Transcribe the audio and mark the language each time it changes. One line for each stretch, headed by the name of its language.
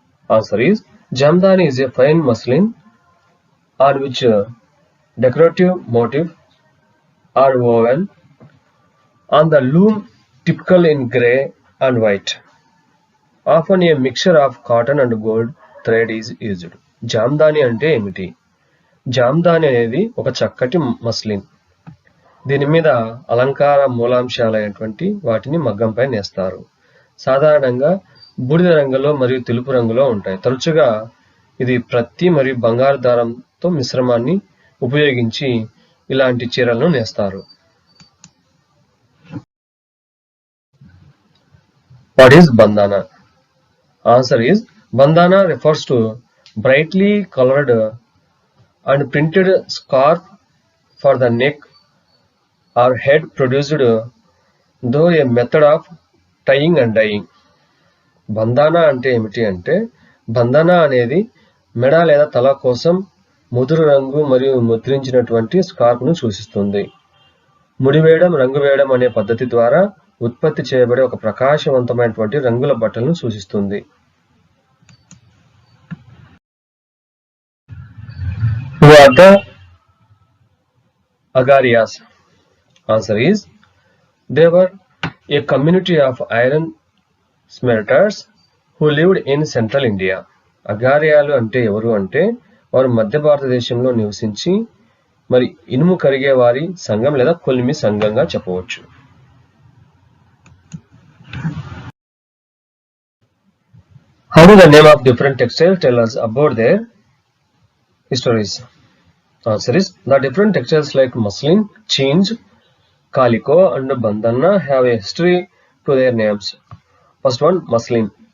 English: Answer is Jamdani is a fine muslin on which decorative motifs are woven On the loom, typical in grey and white. Often a mixture of cotton and gold thread is used.
Telugu: Jamdani ante emiti? Jamdani అనేది ఒక చక్కటి muslin. దీని మీద అలంకార మూలాంశాలైనటువంటి వాటిని మగ్గంపై నేస్తారు. సాధారణంగా బూడిద రంగులో మరియు తెలుపు రంగులో ఉంటాయి. తరచుగా ఇది ప్రత్తి మరియు బంగారు దారంతో మిశ్రమాన్ని ఉపయోగించి ఇలాంటి చీరలను నేస్తారు.
English: What is bandana? Answer is bandana refers to brightly colored and printed scarf for the neck or head produced through a method of tying and dyeing.
Telugu: బందానా అంటే ఏమిటి అంటే బందానా అనేది మెడ లేదా తల కోసం ముదురు రంగు మరియు ముద్రించినటువంటి స్కార్ఫ్ను సూచిస్తుంది. ముడివేయడం, రంగు వేయడం అనే పద్ధతి ద్వారా ఉత్పత్తి చేయబడే ఒక ప్రకాశవంతమైనటువంటి రంగుల బట్టలను సూచిస్తుంది.
English: Who are the Agarias? Answer is they were a community of iron smelters who lived in central India.
Telugu: అగారియాలు అంటే ఎవరు అంటే వారు మధ్య భారతదేశంలో నివసించి మరి ఇనుము కరిగే వారి సంఘం లేదా కొలిమి సంఘంగా చెప్పవచ్చు.
English: How do the name of different textiles tell us about their histories? Answer is the different textiles like muslin, chinch, calico and bandanna have a history to their names. First one, muslin.